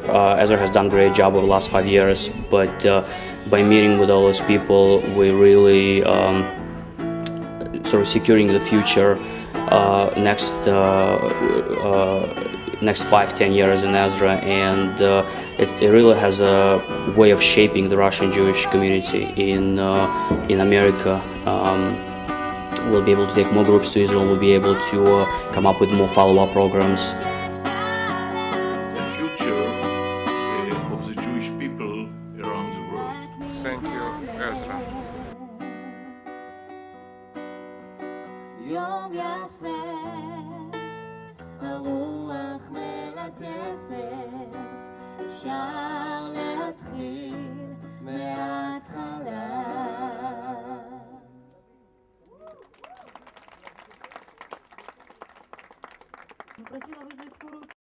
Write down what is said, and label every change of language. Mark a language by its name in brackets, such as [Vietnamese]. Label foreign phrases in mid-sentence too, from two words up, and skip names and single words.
[English] Ezra has done a great job over the last 5 years, but by meeting with all those people, we really sort of securing the future next 5-10 years in Ezra, and it really has a way of shaping the Russian Jewish community in America. We'll be able to take more groups to Israel. We'll be able to come up with more follow-up programs. The future of the Jewish people around the world. Thank you, Ezra. [Hebrew] יום יפה, הרוח מלטפת, אפשר להתחיל מההתחלה. [Russian] Просила вызвать скорую